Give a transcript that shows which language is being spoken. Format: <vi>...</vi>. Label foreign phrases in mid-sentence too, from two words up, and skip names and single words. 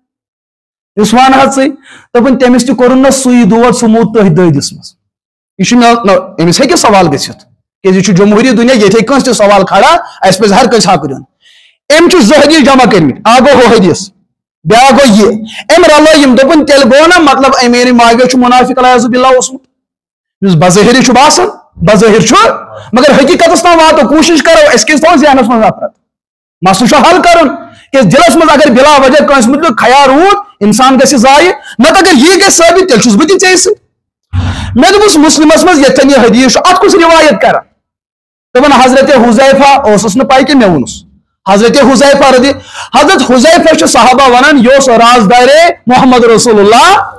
<ks>یُس وَن حظ ژٕے دوٚپُن تٔمِس تہِ کوٚرُن نہ سُے دود سُہ موٗد تٔتھۍ دٲدِس منٛز یہِ چھُ مےٚ أمِس ہیٚکہِ سوال گٔژھِتھ کیازِ یہِ چھُ جمہوٗری دُنیا ییٚتہِ ہیٚکہِ کٲنٛسہِ تہِ سوال کھڑا اَسہِ پزِ ہر کٲنٛسہِ حق دیُن أمۍ چھُ 2 حدیٖث جمع کٔرمٕتۍ اکھ گوٚو ہُہ حدیٖث بیٛاکھ گوٚو یہِ أمۍ رلٲے یِم دوٚپُن تیٚلہِ گوٚو نا مطلب امیر معاویہ چھُ مُنافِق</ks> <ar>العیاذُ باللہ</ar> <ks>اوسمُت یُس بظٲہِر چھُ باسان بظٲہِر چھُ مگر حقیٖقتس تام واتو کوٗشش کرو أسۍ کیازِ تھاوو ذہنس منٛز نفرت مسلہٕ چھُ حل کرُن کیازِ دِلس منٛز اگر بلا وجہ کٲنٛسہِ مُتعلِق خیال روٗد انسان گژھِ ضایہِ نتہٕ اگر یہِ گژھِ ثٲبت تیٚلہِ چھُس بہٕ تہِ ژےٚ سۭتۍ مےٚ دوٚپُس مسلمس منٛز ییٚتٮ۪ن یہِ حدیٖث چھُ اتھ کُس روایت کران دوٚپُن حضرت حُذیفہ اوسُس نہٕ پاے کہِ مےٚ ووٚنُس حضرت حُذیفہ حضرت حُذیفہ چھُ صحابہ ونان یہِ اوس رازدارے محمد رسول اللہ</ks>